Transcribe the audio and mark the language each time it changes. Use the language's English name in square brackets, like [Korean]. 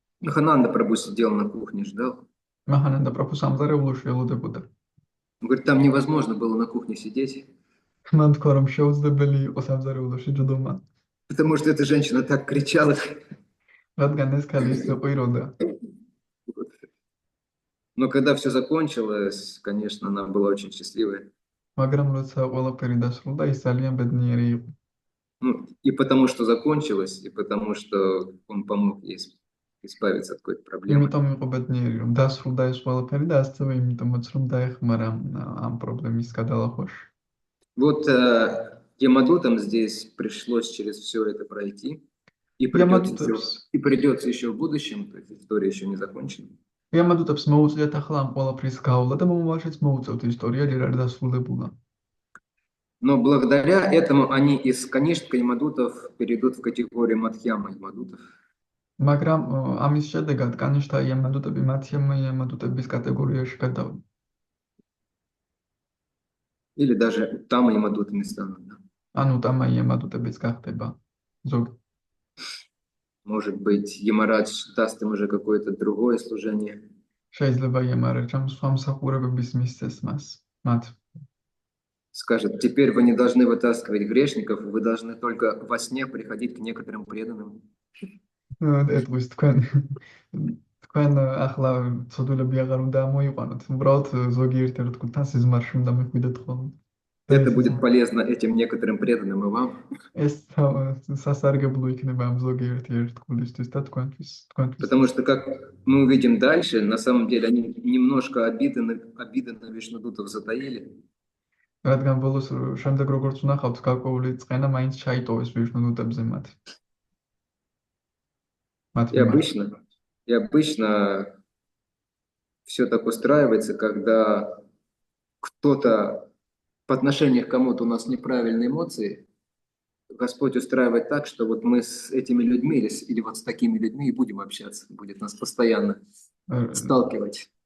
[Russian] Махананда Прабху сидел на кухне, ждал. [Georgian] მაჰანანდა პრაბჰუ სამზარეულოში ელოდებოდა. [Russian] Он говорит, там невозможно было на кухне сидеть, [Georgian] მან თქვა რომ შეუძლებელი იყო სამზარეულოში ჯდომა. [Russian] потому что эта женщина так кричала. [Georgian] რადგან ეს ქალი ისე ყვიროდა. [Russian] Но когда все закончилось, конечно, она была очень счастливая. [Georgian] მაგრამ როცა ყველაფერი დასრულდა, ის ძალიან ბედნიერი იყო. [Russian] Ну, и потому что закончилось, и потому что он помог ей избавиться от какой-то проблемы. [Georgian] იმიტომ იყო ბედნიერი, რომ დასრულდა ეს ყველაფერი და ასევე იმიტომაც, რომ დაეხმარა ამ პრობლემის გადალახვაში. [Russian] Вот Ямадутам здесь пришлось через все это пройти, и [Georgian] Ямадутებს [Russian] придется еще в будущем, то есть история еще не закончена. [Georgian] Ямадутებს მოუწიათ ახლა ამ ყველაფრის გავლა და მომავალშიც მოუწევთ ისტორია ჯერ არ დასრულებულა. [Russian] Но благодаря этому они из канишка Ямадутов перейдут в категорию Мадхьяма Ямадутов. [Georgian] მაგრამ ამის შედეგად კანიშთა იამადუტები მათიამა იამადუტების კატეგორიაში გადავიდნენ. [Russian] Или даже Уттама Ямадутами станут. Да? [Georgian] ანუ ტამა იამადუტებიც გახდება ზოგი. [Russian] Может быть, Ямарадж даст им уже какое-то другое служение. [Georgian] შეიძლება იამარაჯამ სხვა მსახურებების მისცეს მათ. [Russian] Скажет, теперь вы не должны вытаскивать грешников, вы должны только во сне приходить к некоторым преданным. [Georgian] ეტყვის თქვენ ახლა ცოდულები აღარ უნდა მოიყვანოთ. უბრალოდ ზოგიერთ ერთგულთან სიზმარში უნდა მიხვიდეთ ხოლმე. [Russian] Это будет полезно этим некоторым преданным и вам. [Georgian] ეს სასარგებლო იქნება ამ ზოგიერთი ერთგულისთვის და თქვენთვის. [Russian] Потому что, как мы увидим дальше, на самом деле они немножко обиды на Вишнудутов затаили. [Georgian] რადგან ბოლოს შემდეგ როგორც ვნახავთ, გარკვეული წყენა მაინც ჩაიტოვეს ვიშნუდუტებზე მათ. [Russian] И обычно все так устраивается, когда кто-то по отношению к кому-то у нас неправильные эмоции, Господь устраивает так, что вот мы с этими людьми или вот с такими людьми и будем общаться, будет нас постоянно сталкивать.